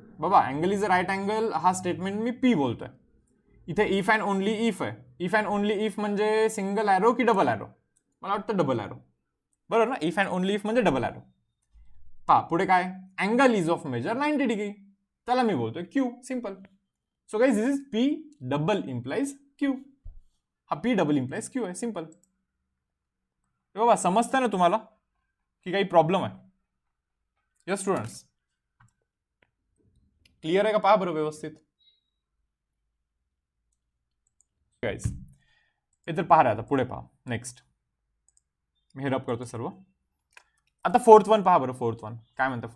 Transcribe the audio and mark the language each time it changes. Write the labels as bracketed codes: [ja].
[mr] बाबा, [en] angle is a right angle [mr] हा statement मी P बोलतोय. इथे [en] if and only if [mr] आहे. [en] if and only if [mr] म्हणजे सिंगल ॲरो की डबल ॲरो? मला वाटतं डबल ॲरो, बरोबर ना? [en] if and only if [mr] म्हणजे डबल ॲरो. पहा पुढे काय? [en] angle is of measure 90 degree, [mr] त्याला मी बोलतोय Q. Simple. [en] So guys, this is P double implies Q. [mr] हा पी डबल इम्प्लाइज क्यू आहे. सिंपल. बाबा समजतं ना तुम्हाला की काही प्रॉब्लेम आहे? [en] yes students, [mr] क्लिअर आहे का? पहा बरं व्यवस्थित. गाइस, हे तर पहा रे. आता पुढे पहा. नेक्स्ट मी हे रब करतो सर्व. आता फोर्थ वन पहा बरं. फोर्थ वन काय म्हणतं?